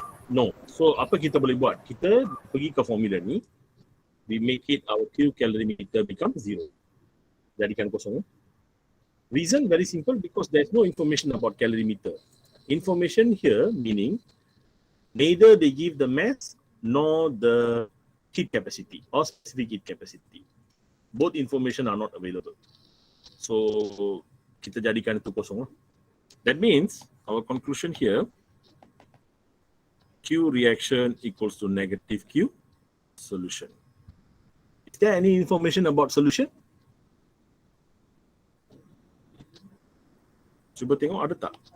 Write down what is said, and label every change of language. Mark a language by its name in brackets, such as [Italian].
[Malay] No. So apa kita boleh buat? Kita pergi ke formula ni, [English] we make it our Q calorimeter become 0. [Malay] Jadikan kosong. [English] Reason very simple, because there's no information about calorimeter. Information here meaning neither they give the mass nor the heat capacity or specific heat capacity. Both information are not available. [Malay] So kita jadikan itu kosong. [English] That means our conclusion here, Q reaction equals to negative Q solution. Is there any information about solution? [Malay] Cuba tengok ada tak?